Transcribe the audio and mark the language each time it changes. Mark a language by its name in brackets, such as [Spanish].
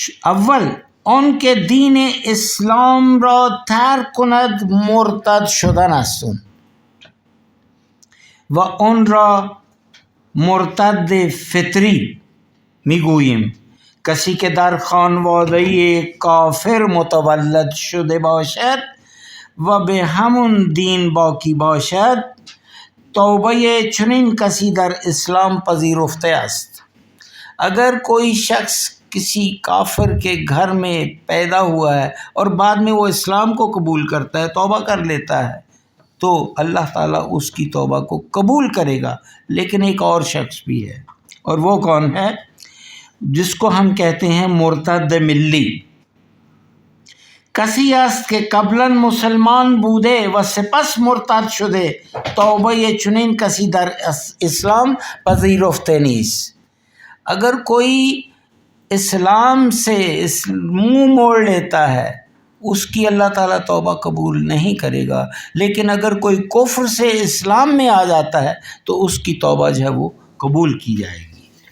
[Persian] اول آن که دین اسلام را ترک کند مرتد شدن است، و آن را مرتد فطری میگوییم، کسی که در خانواده کافر متولد شده باشد و به همون دین باقی باشد توبه چنین کسی در اسلام پذیرفته است. [Urdu] اگر کوئی شخص کسی کافر کے گھر میں پیدا ہوا ہے اور بعد میں وہ اسلام کو قبول کرتا ہے، توبہ کر لیتا ہے، تو اللہ تعالیٰ اس کی توبہ کو قبول کرے گا. لیکن ایک اور شخص بھی ہے، اور وہ کون ہے؟ جس کو ہم کہتے ہیں مرتد ملی. [Persian] کسی است که قبلا مسلمان بوده و سپس مرتد شده، توبه چنین کسی در اسلام پذیرفته نیست. [Urdu] اگر کوئی اسلام سے منہ موڑ لیتا ہے، اس کی اللہ تعالیٰ توبہ قبول نہیں کرے گا. لیکن اگر کوئی کفر سے اسلام میں آ جاتا ہے تو اس کی توبہ جو ہے وہ قبول کی جائے گی.